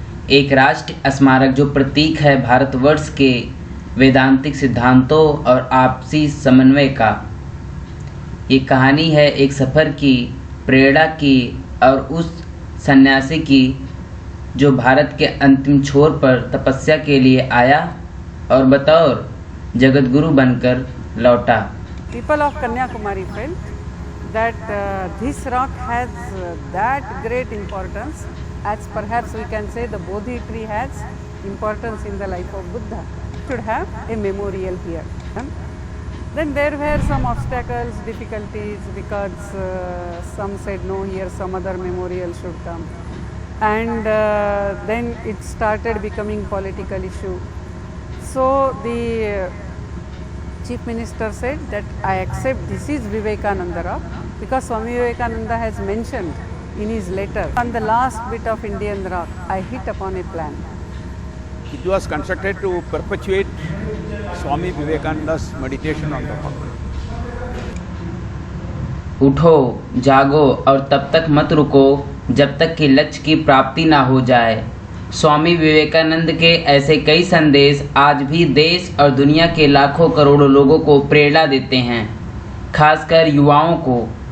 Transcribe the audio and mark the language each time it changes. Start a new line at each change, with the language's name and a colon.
Hindi: एक राष्ट्र स्मारक जो प्रतीक है भारतवर्ष के वेदांतिक सिद्धांतों और आपसी समन्वय का। ये कहानी है एक सफ़र की, प्रेरणा की और उस सन्यासी की जो भारत के अंतिम छोर पर तपस्या के लिए आया और बतौर जगतगुरु बनकर लौटा।
English: People of Kanyakumari felt that this rock has that great importance as perhaps we can say the Bodhi tree has importance in the life of Buddha. Should have a memorial here. Then there were some obstacles, difficulties because some said no here, some other memorial should come. And then it started becoming political issue. So the Chief Minister said that I accept this is Vivekananda Rock because Swami Vivekananda has mentioned in his letter on the last bit of Indian rock I hit upon a plan. It was constructed to perpetuate Swami Vivekananda's meditation on the rock.
Hindi: उठो, जागो और तब तक मत रुको जब तक कि लक्ष्य की प्राप्ति ना हो जाए। स्वामी विवेकानंद के ऐसे कई संदेश आज भी देश और दुनिया के लाखों करोड़ों लोगों को प्रेरणा देते हैं, खासकर युवाओं को।